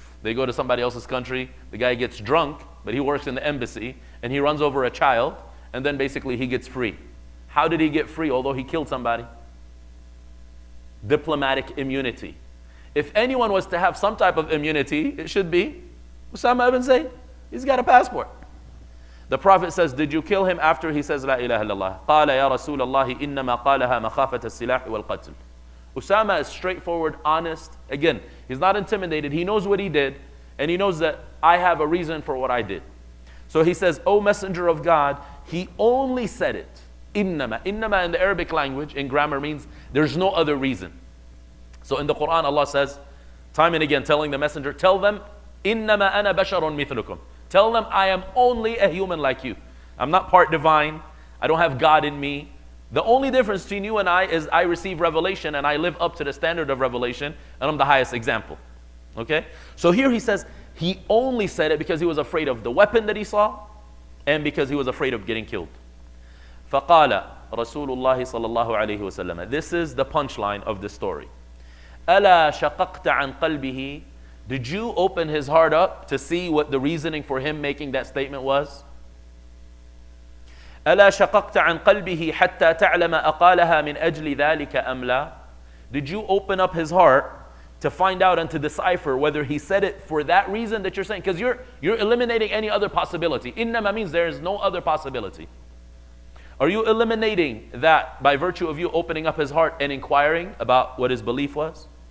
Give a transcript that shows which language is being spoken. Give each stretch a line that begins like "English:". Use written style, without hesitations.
English: They go to somebody else's country, the guy gets drunk, but he works in the embassy, and he runs over a child, and then basically he gets free. How did he get free, although he killed somebody? Diplomatic immunity. If anyone was to have some type of immunity, it should be Usama ibn Zayd. He's got a passport. The Prophet says, did you kill him after he says
Arabic: La ilaha illallah? قال يا رسول الله إنما قالها مخافة السلاح والقتل.
English: Usama is straightforward, honest. Again, he's not intimidated. He knows what he did, and he knows that I have a reason for what I did. So he says, O Messenger of God, he only said it. Innama. Innama in the Arabic language, in grammar, means there's no other reason. So in the Quran, Allah says, time and again, telling the messenger, tell them,
Arabic: Innama ana basharun mithlukum.
English: Tell them, I am only a human like you. I'm not part divine. I don't have God in me. The only difference between you and I is I receive revelation and I live up to the standard of revelation, and I'm the highest example. Okay? So here he says, he only said it because he was afraid of the weapon that he saw and because he was afraid of getting killed.
Arabic: فقال رسول الله صلى الله عليه وسلم.
English: This is the punchline of the story.
Arabic: ألا شققت عن قلبه.
English: Did you open his heart up to see what the reasoning for him making that statement was?
Arabic: ألا شققت عن قلبه حتى تعلم أقالها من أجل ذلك أم لا.
English: Did you open up his heart to find out and to decipher whether he said it for that reason that you're saying? Because you're eliminating any other possibility. إنما means there is no other possibility. Are you eliminating that by virtue of you opening up his heart and inquiring about what his belief was?